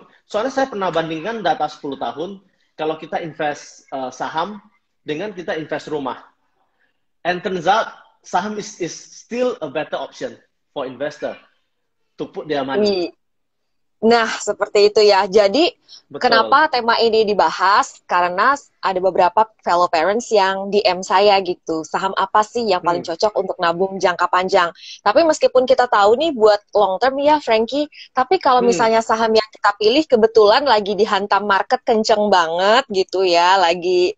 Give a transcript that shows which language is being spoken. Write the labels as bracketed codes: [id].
[id] Soalnya saya pernah bandingkan data 10 tahun kalau kita invest saham dengan kita invest rumah. [en] And turns out saham is still a better option for investor to put their money. [id] Nah, seperti itu ya. Jadi, Betul. kenapa tema ini dibahas? Karena ada beberapa fellow parents yang DM saya gitu. Saham apa sih yang paling Hmm. cocok untuk nabung jangka panjang? Tapi meskipun kita tahu nih buat long term ya, Frankie. Tapi kalau Hmm. misalnya saham yang kita pilih kebetulan lagi dihantam market kenceng banget gitu ya. Lagi